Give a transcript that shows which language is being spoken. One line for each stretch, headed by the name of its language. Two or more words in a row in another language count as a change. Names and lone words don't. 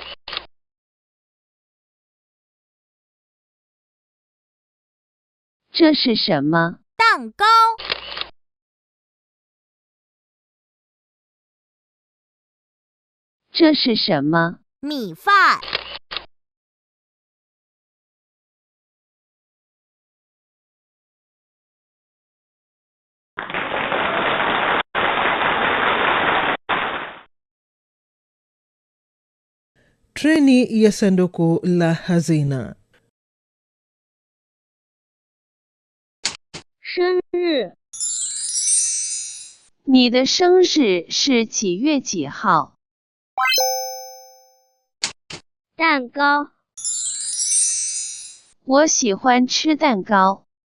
Chinese: 这是什么？蛋糕。这是什么？米饭。
Swahili: Treni ya sanduku la hazina.
Chinese: 生日。你的生日是几月几号？蛋糕。我喜欢吃蛋糕。